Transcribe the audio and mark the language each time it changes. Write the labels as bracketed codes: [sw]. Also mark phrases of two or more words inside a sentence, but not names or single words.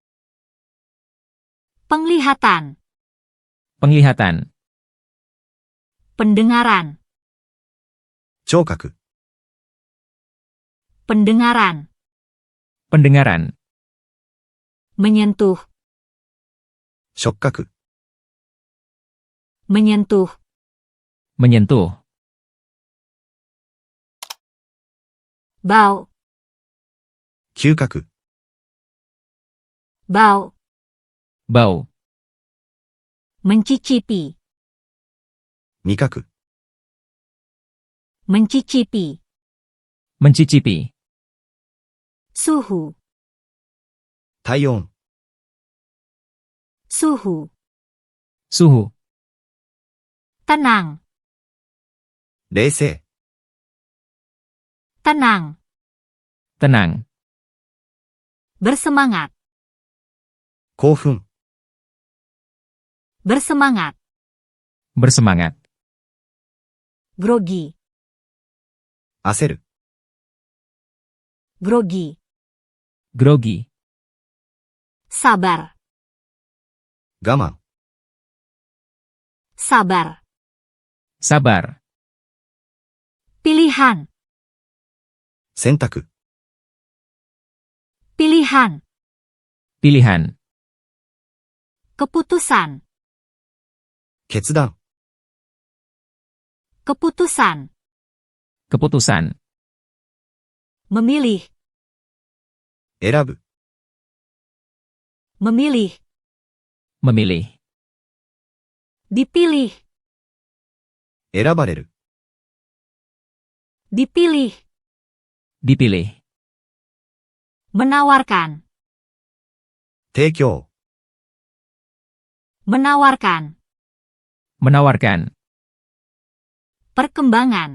[id] Penglihatan. Penglihatan. Pendengaran. [ja] 聴覚、 [id] Pendengaran. Pendengaran. Menyentuh. [ja] 触覚、 [id] Menyentuh. Menyentuh. Bau. [ja] 嗅覚、 [id] Bau. Bau. Mencicipi. [ja] 味覚、 [id] Mencicipi. Mencicipi. Suhu. [ja] 体温、 [id] Suhu. Suhu. Tenang. [ja] 冷静、 [id] Tenang. Tenang. Bersemangat. [ja] 興奮、 [id] Bersemangat. Bersemangat. Grogi. [ja] 焦る、 [id] Grogi. Grogi. Sabar. [ja] 我慢、 [id] Sabar. Sabar. Pilihan. [ja] 選択、 [id] Pilihan. Pilihan. Keputusan. [ja] 決断、 [id] Keputusan. Keputusan. Memilih. [ja] 選ぶ、 [id] Memilih. Memilih. Dipilih. [ja] 選ばれる、 [id] Dipilih. Dipilih. Menawarkan. [ja] 提供、 [id] Menawarkan. Menawarkan. Perkembangan.